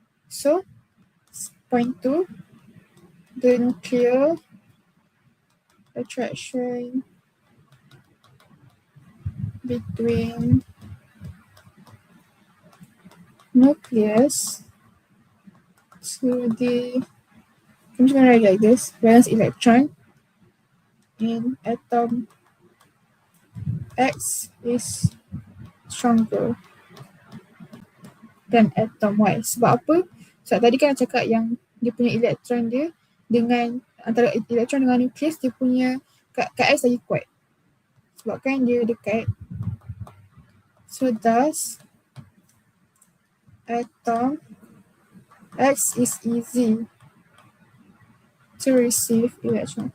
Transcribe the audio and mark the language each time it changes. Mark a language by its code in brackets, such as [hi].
[en] So, point 2, the nuclear attraction between nucleus to the, I'm just gonna write like this, valence electron in atom X is stronger than atom Y. [ms] Sebab apa? Sebab tadi kan cakap yang dia punya elektron dia dengan antara elektron dengan nukleus, dia punya kat X lagi kuat. Sebabkan dia dekat. [en] So thus atom X is easy to receive electron.